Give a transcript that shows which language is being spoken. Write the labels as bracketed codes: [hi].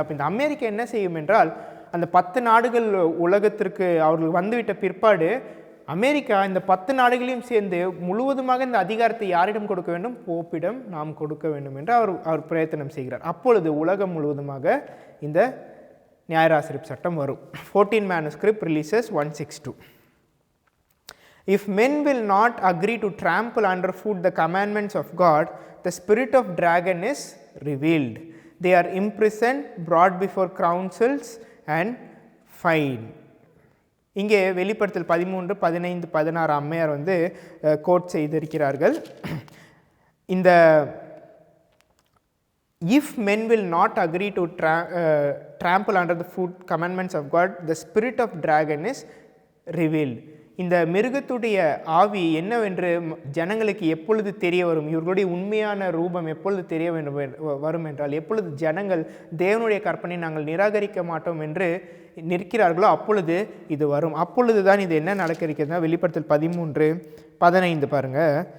[ta] அப்போ இந்த அமெரிக்கா என்ன செய்யும் என்றால், அந்த 10 நாடுகள் உலகத்திற்கு அவர்கள் வந்துவிட்ட பிற்பாடு அமெரிக்கா இந்த 10 நாடுகளையும் சேர்ந்து முழுவதுமாக இந்த அதிகாரத்தை யாரிடம் கொடுக்க வேண்டும்? போப்பிடம் நாம் கொடுக்க வேண்டும் என்று அவர் பிரயத்தனம் செய்கிறார். அப்பொழுது உலகம் முழுவதுமாக இந்த நியாயராசிரிப்பு சட்டம் வரும். [en] 14 manuscript releases 162. If men will not agree to trample underfoot the commandments of God, the spirit of dragon is revealed. They are imprisoned, brought before councils and fined. [ta] இங்கே வெளிப்படுத்தல் 13, 15, 16 அம்மையார் கோட் செய்திருக்கிறார்கள். இந்த [en] if men will not agree to trample under the foot commandments of God, the spirit of dragon is revealed. [ta] இந்த மிருகத்துடைய ஆவி என்னவென்று ஜனங்களுக்கு எப்பொழுது தெரிய வரும்? இவர்களுடைய உண்மையான ரூபம் எப்பொழுது தெரிய வரும் என்றால், எப்பொழுது ஜனங்கள் தேவனுடைய கற்பனை நாங்கள் நிராகரிக்க மாட்டோம் என்று நிற்கிறார்களோ அப்பொழுது இது வரும். அப்பொழுது தான் இது என்ன நடக்க இருக்கிறதுனா, வெளிப்படுத்தல் 13:15 பாருங்கள்.